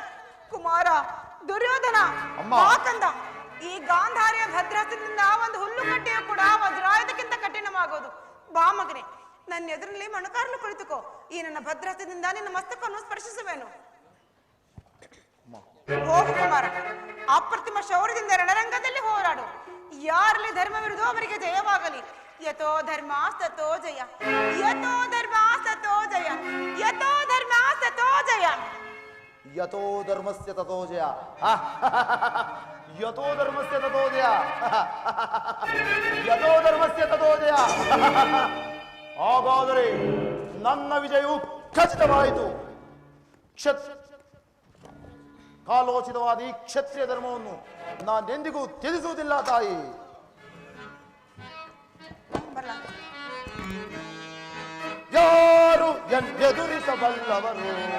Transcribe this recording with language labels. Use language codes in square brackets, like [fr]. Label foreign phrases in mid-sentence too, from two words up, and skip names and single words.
[kn] ಕುಮಾರ, ದುರ್ಯೋಧನ, ಕಂದ, ಈ ಗಾಂಧಾರಿಯ ಭದ್ರಾಸನದಿಂದ ಒಂದು ಹುಲ್ಲುಕಟ್ಟೆಯು ಕೂಡ ವಜ್ರಾಯುಧಕ್ಕಿಂತ ಕಠಿಣವಾಗೋದು. ಬಾ ಮಗನೇ, ನನ್ನ ಎದುರಲ್ಲಿ ಮಣಕಾರಲು ಕುಳಿತುಕೋ. ಈ ನನ್ನ ಭದ್ರಾಸನದಿಂದ ನಿನ್ನ ಮಸ್ತಕವನ್ನು ಸ್ಪರ್ಶಿಸುವೆನು. ಹೋಗು ಕುಮಾರ, ಅಪ್ರತಿಮ ಶೌರ್ಯದಿಂದ ರಣರಂಗದಲ್ಲಿ ಹೋರಾಡು. ಯಾರಲ್ಲಿ ಧರ್ಮವಿರುವುದೋ ಅವರಿಗೆ ಜಯವಾಗಲಿ. [sa] ಯಥೋ ಧರ್ಮ ತಥೋ ಜಯ, ಯಥೋ ಧರ್ಮ ತಥೋ ಜಯ, ಯಥೋ ಧರ್ಮ ತಥೋ ಜಯ. ಯಥೋ ಧರ್ಮಸ್ಯ ತಥೋ ಜಯ. ಯಥೋ ಧರ್ಮಸ್ಯ ತಥೋ ಜಯ. ಯಥೋ ಧರ್ಮಸ್ಯ ತಥೋ ಜಯ. [kn] ಹಾಗಾದರೆ ನನ್ನ ವಿಜಯವು ಖಚಿತವಾಯಿತು. ಕಾಲೋಚಿತವಾದ ಈ ಕ್ಷತ್ರಿಯ ಧರ್ಮವನ್ನು ನಾನೆಂದಿಗೂ ತ್ಯಜಿಸುವುದಿಲ್ಲ ತಾಯಿ. ಯಾರು ಎದುರಿಸಬಲ್ಲವರು?